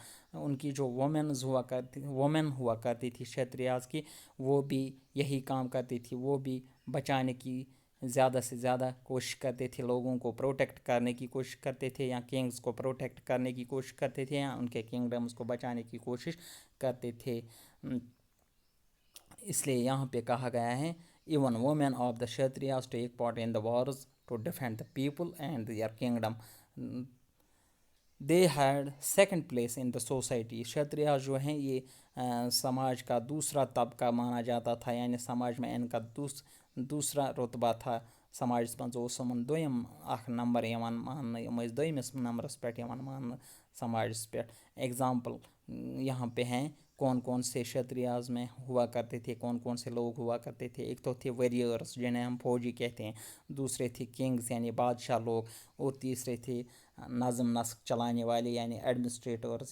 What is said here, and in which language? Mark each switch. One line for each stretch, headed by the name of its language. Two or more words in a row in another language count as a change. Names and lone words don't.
Urdu: ان کی جو وومن ہوا کرتی تھی شتریاز کی, وہ بھی یہی کام کرتی تھی. وہ بھی بچانے کی زیادہ سے زیادہ کوشش کرتے تھے, لوگوں کو پروٹیکٹ کرنے کی کوشش کرتے تھے, یا کنگز کو پروٹیکٹ کرنے کی کوشش کرتے تھے, یا ان کے کنگڈمز کو بچانے کی کوشش کرتے تھے. اس لیے یہاں پہ کہا گیا ہے
English: Even women of the Shatriyas take part in the wars to defend the people and their kingdom. They had second place in the society.
Urdu: شتریاز جو ہیں یہ سماج کا دوسرا طبقہ مانا جاتا تھا, یعنی سماج میں ان کا دوسرا رتبہ تھا.
Kashmiri: سماجس منٛز اوس یِمن دوٚیِم اکھ نمبر یِوان ماننہٕ, یِم ٲسۍ دوٚیمِس نمبرس پٮ۪ٹھ یِوان ماننہٕ سماجس پٮ۪ٹھ.
Urdu: ایگزامپل یہاں پہ ہیں کون سے شتریاز میں ہوا کرتے تھے, کون سے لوگ ہوا کرتے تھے. ایک تو تھے ویریئرس جنہیں ہم فوجی کہتے ہیں, دوسرے تھے کنگز یعنی بادشاہ لوگ, اور تیسرے تھے نظم نسق چلانے والے یعنی ایڈمنسٹریٹرز.